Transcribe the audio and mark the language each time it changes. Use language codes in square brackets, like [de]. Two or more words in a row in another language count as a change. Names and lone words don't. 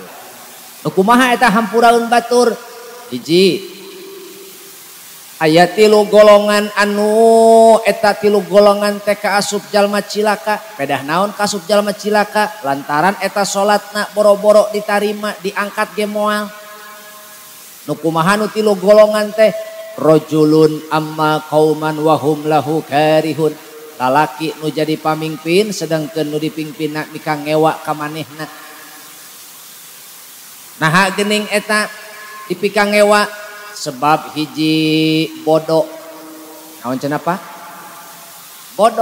[su] Nu kumaha eta hampuraeun batur? Hiji aya 3 golongan anu eta 3 golongan teh kaasup jalma cilaka. Pedah naon kaasup jalma cilaka? Lantaran eta salatna boro-boro ditarima, diangkat ge moal. Nu kumaha nu 3 golongan teh? [ar] Rajulun amma qauman wa hum lahu karihun. [su] Lalaki nu jadi pamimpin sedangkeun nu dipingpinna mika ngewa ka manehna. Naha geuning eta dipika ngewa? Sebab hiji bodoh. Naon cenah apa? Bodoh.